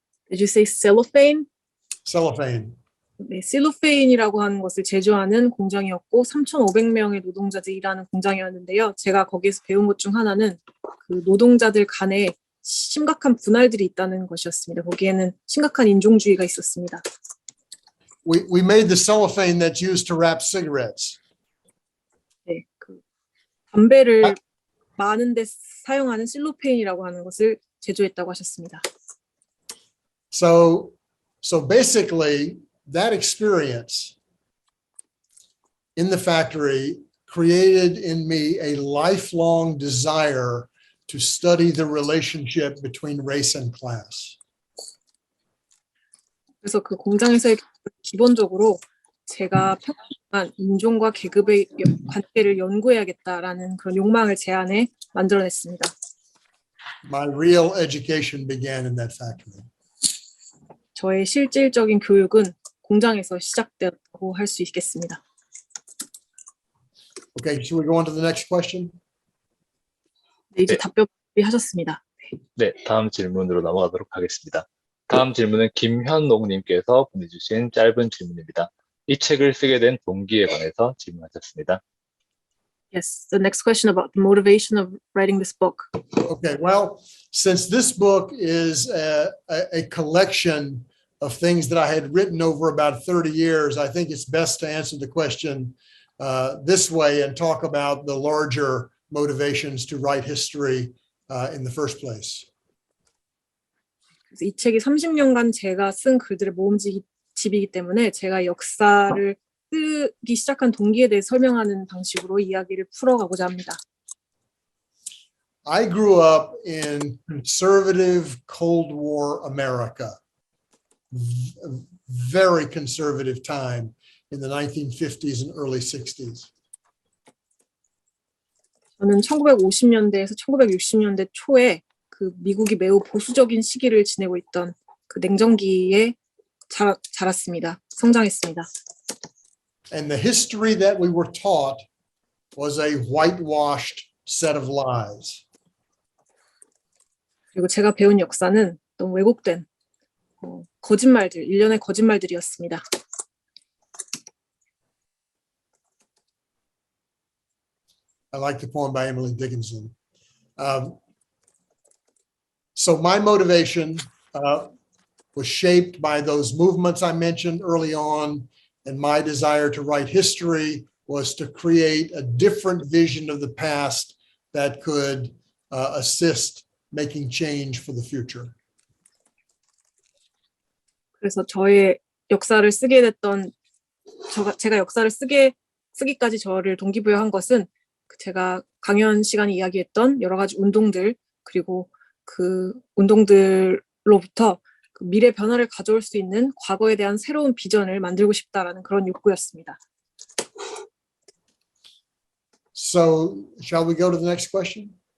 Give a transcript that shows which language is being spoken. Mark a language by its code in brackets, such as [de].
[en] Did you say cellophane? Cellophane. [ko] 네, 실로페인이라고 하는 것을 제조하는 공장이었고 3,500명의 노동자들이 일하는 공장이었는데요. 제가 거기에서 배운 것 중 하나는 그 노동자들 간에 심각한 분할들이 있다는 것이었습니다. 거기에는 심각한 인종주의가 있었습니다. [en] We made the cellophane that's used to wrap cigarettes. [ko] 네, 그 담배를 마는 데 사용하는 실로페인이라고 하는 것을 제조했다고 하셨습니다. [en] So basically, that experience in the factory created in me a lifelong desire to study the relationship between race and class. [ko] 그래서 그 공장에서의 기본적으로 제가 평범한 인종과 계급의 관계를 연구해야겠다라는 그런 욕망을 제 안에 만들어냈습니다. [en] My real education began in that factory. [ko] 저의 실질적인 교육은 공장에서 시작되었다고 할 수 있겠습니다. [en] Okay, should we go on to the next question? [ko] 네, 이제 네. 답변 하셨습니다. 네, 다음 질문으로 넘어가도록 하겠습니다. 다음 질문은 김현옥님께서 보내주신 짧은 질문입니다. 이 책을 쓰게 된 동기에 관해서 질문하셨습니다. [en] Yes, the next question about the motivation of writing this book. Okay, well, since this book is a collection of things that I had written over about 30 years, I think it's best to answer the question this way and talk about the larger motivations to write history in the first place. [ko] 그래서 이 책이 30년간 제가 쓴 글들의 모음집이기 때문에 제가 역사를 쓰기 시작한 동기에 대해 설명하는 방식으로 이야기를 풀어가고자 합니다. [en] I grew up in conservative Cold War America, very conservative time in the 1950s and early 60s. [ko] 저는 1950년대에서 1960년대 초에 그 미국이 매우 보수적인 시기를 지내고 있던 그 냉전기에 자랐습니다. 성장했습니다. [en] And the history that we were taught was a whitewashed set of lies. [ko] 그리고 제가 배운 역사는 너무 왜곡된 거짓말들, 일련의 거짓말들이었습니다. [en] I like the poem by Emily Dickinson. So my motivation was shaped by those movements I mentioned early on, and my desire to write history was to create a different vision of the past that could assist making change for the future. [ko] 그래서 저의 역사를 쓰게 됐던 제가 역사를 쓰기까지 저를 동기부여한 것은 제가 강연 시간에 이야기했던 여러 가지 운동들 그리고 그 운동들로부터 그 미래 변화를 가져올 수 있는 과거에 대한 새로운 비전을 만들고 싶다라는 그런 욕구였습니다. [en] So shall we go to the next question?